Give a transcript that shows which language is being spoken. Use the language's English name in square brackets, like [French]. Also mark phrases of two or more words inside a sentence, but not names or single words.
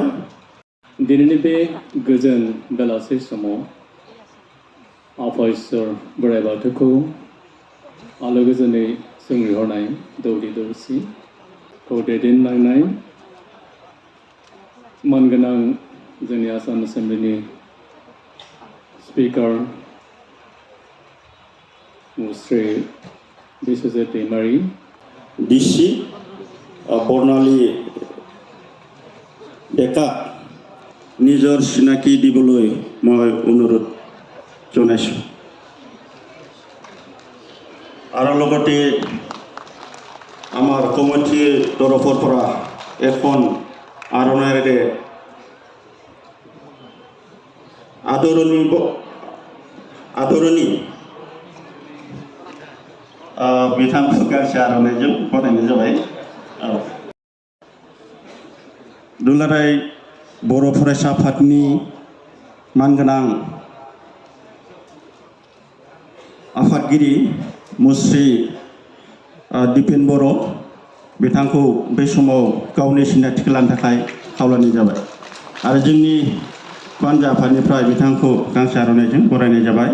[Bodo] दिनैनि बे गोजोन बेलासि समाव आफा इसोर बोराइ बाथौखौ आलो गोजोनै सोंहरनाय दौरि दौसिखौ दैदेनलांनाय मानगोनां जोंनि आसाम एसेम्बलिनि स्पिकार मुस्रि बिस्वजित दैमारि [Assamese] DC बर्णाली डेका নিজৰ চিনাকি দিবলৈ মই অনুৰোধ জনাইছোঁ। আৰু লগতে আমাৰ কমিটিৰ তৰফৰ পৰা এখন আৰনাইৰে আদৰণি [Bodo] बिथांखौ गांसे आर'नाइजों बरायनाय जाबाय। दुलाराय बर' फरायसा आफादनि मानगोनां आफादगिरि मुस्रि दिपेन बर' बिथांखौ बे समाव गावनि सिनायथिखौ लानो थाखाय खावलायनाय जाबाय आरो जोंनि बानजा आफादनिफ्राय बिथांखौ गांसे आर'नाइजों बरायनाय जाबाय।